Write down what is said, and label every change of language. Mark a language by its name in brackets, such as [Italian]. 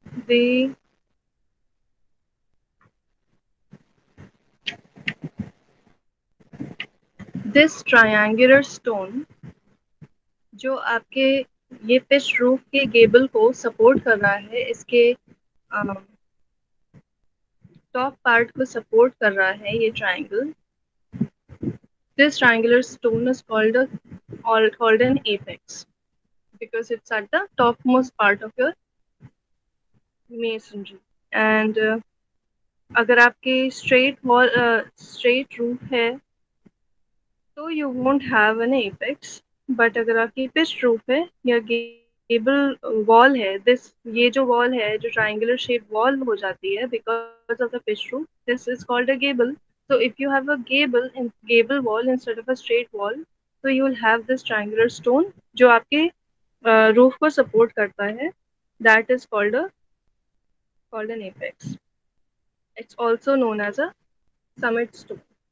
[English] the this triangular stone [Hindi] जो आपके ये पिच रूफ के गेबल को सपोर्ट कर रहा है, इसके टॉप पार्ट को सपोर्ट कर रहा है ये triangle. [English] This triangular stone is called an apex because it's at the topmost part of your masonry। [Hindi] And अगर आपके स्ट्रेट रूफ है तो [English] You won't have an apex. [Hindi] But अगर आपकी पिच रूफ है या गेबल वॉल है, दिस ये जो वॉल है जो ट्राइंगुलर शेप वॉल हो जाती है [English] Because of the pitch roof, this is called a gable. So if you have a gable wall instead of a straight wall, so you will have this triangular stone [Hindi] जो आपके roof को support करता है, [English] that is called an apex। It's also known as a summit stone।